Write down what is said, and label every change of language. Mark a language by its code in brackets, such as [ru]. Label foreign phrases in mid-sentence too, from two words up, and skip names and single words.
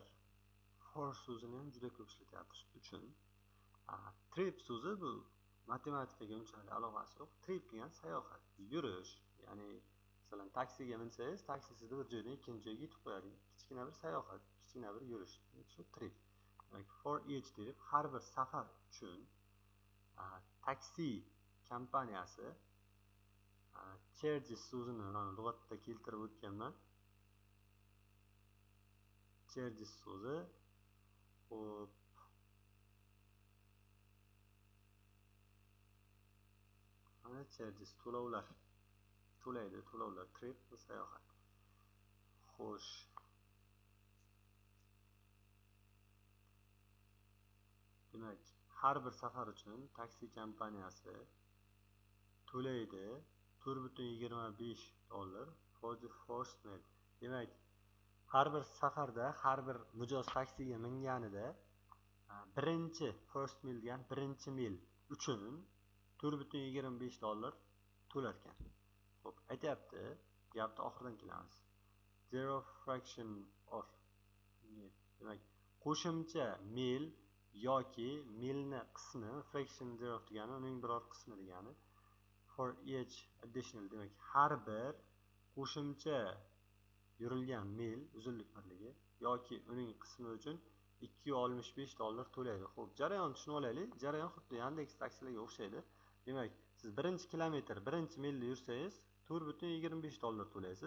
[uz] For so'zini ham juda ko'p ishlatyapmiz. Uchun trip so'zi bu matematikaga unchalik aloqasi yo'q. Trip degan sayohat, yurish. Ya'ni masalan taksiga minsangiz, taksi sizni bir joydan ikkinchi joyga yetib qo'yadi. Kichkina bir sayohat, kichkina bir yurish. Shu trip. Demak, [en] for each [uz] deb har bir safar uchun taksi kompaniyasi charges so'zini lug'atda keltirib o'tganman. Charges so'zi. Xo'p. Mana charges to'lovlar. To'laydi, to'lovlar, trip bu sayohat. Xo'sh. Demak, har bir safar uchun taksi kompaniyasi to'laydi $4.25 [en] for the first mile. [uz] Demak, har bir safarda, har bir mijoz taksiga minganida birinchi [en] first mile [uz] degan birinchi mil uchun $4.25 to'lar ekan. Xo'p, aytayapti, gapni oxiridan kelamiz. [en] Zero fraction of. [uz] Demak, qo'shimcha mil yoki milni qismi, [en] fraction zero [uz] degani uning biror qismi degani. [en] For each additional, [uz] demak, har bir qo'shimcha yurilgan mil uzunlik birligi yoki uning qismi uchun $2.65 to'laydi. Xo'p, jarayon tushunib olaylik. Jarayon xuddi Yandex taksilarga o'xshaydi. Demak, siz birinchi kilometr, birinchi milda yursangiz $4.25 to'laysiz.